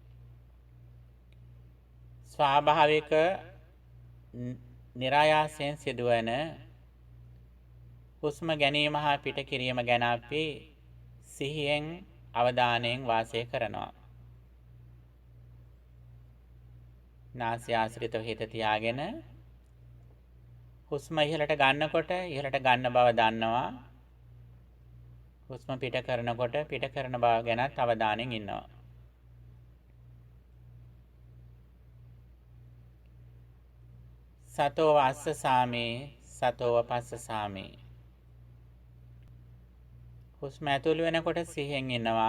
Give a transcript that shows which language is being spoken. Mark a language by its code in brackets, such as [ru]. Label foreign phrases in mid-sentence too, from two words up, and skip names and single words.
[si] ස්වාභාවික નિરાයාසයෙන් සිදුවන හුස්ම ගැනීම හා පිට කිරීම ගැන අපි සිහියෙන් අවධානයෙන් වාසය කරනවා. නාසය ආශ්‍රිතව හිත තියාගෙන හුස්ම ඉහළට ගන්නකොට ඉහළට ගන්න බව දන්නවා. හුස්ම පිට කරනකොට පිට කරන බව ගැනත් අවධානයෙන් ඉන්නවා. [pi] සතෝ අස්ස සාමේ සතෝ පස්ස සාමේ. [si] හුස්ම ඇතුළු වෙනකොට සිහියෙන් ඉන්නවා.